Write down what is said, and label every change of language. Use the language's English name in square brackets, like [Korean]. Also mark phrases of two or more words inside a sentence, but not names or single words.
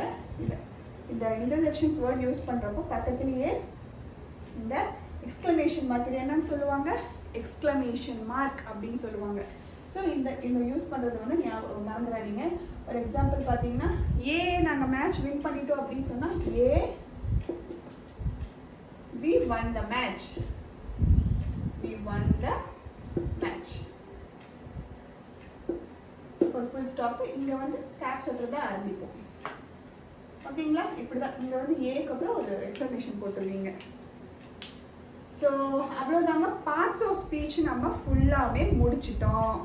[Tamil] இந்த [English] interjections word use [Tamil] பண்ணுறப்போ பக்கத்துலேயே இந்த [English] exclamation mark, [Tamil] இது என்னன்னு சொல்லுவாங்க, [English] exclamation mark [Tamil] அப்படின்னு சொல்லுவாங்க. ஸோ இந்த யூஸ் பண்ணுறது வந்து மறந்துடாதீங்க. ஒரு எக்ஸாம்பிள் பார்த்தீங்கன்னா, நாங்கள் [English] match win [Tamil] பண்ணிட்டோம் அப்படின்னு சொன்னால், [English] we won the match, we won the match. ஒரு full stop. [Tamil] இங்கே வந்து கேப்ஸ் சொல்கிறத ஆரம்பிப்போம். ஓகேங்களா? இப்படி தான் இங்கே வந்து ஏக்கு அப்புறம் ஒரு எக்ஸ்ப்ளனேஷன் போட்டுருவீங்க. ஸோ அவ்வளோதாங்க. [English] parts of speech [Tamil] நம்ம ஃபுல்லாகவே முடிச்சிட்டோம்.